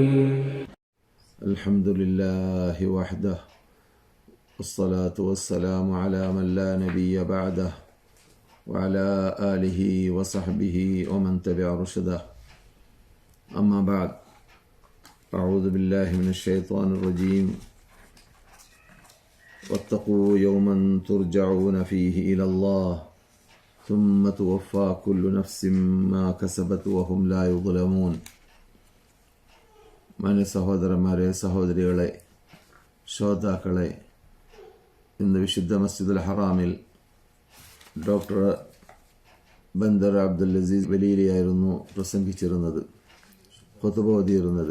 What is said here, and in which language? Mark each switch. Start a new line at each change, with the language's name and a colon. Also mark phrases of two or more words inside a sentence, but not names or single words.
Arabic: الحمد لله وحده والصلاة والسلام على من لا نبي بعده وعلى آله وصحبه ومن تبع رشده أما بعد أعوذ بالله من الشيطان الرجيم واتقوا يوما ترجعون فيه إلى الله ثم توفى كل نفس ما كسبت وهم لا يظلمون.
Malayalam: മാന്യ സഹോദരന്മാരെ, സഹോദരികളെ, ശ്രോതാക്കളെ, ഇന്ന് വിശുദ്ധ മസ്ജിദുൽ ഹറാമിൽ ഡോക്ടർ ബന്ദർ അബ്ദുൽ അസീസ് വലീലിയായിരുന്നു പ്രസംഗിച്ചിരുന്നത്, ഖുതുബ ഓതിയിരുന്നത്.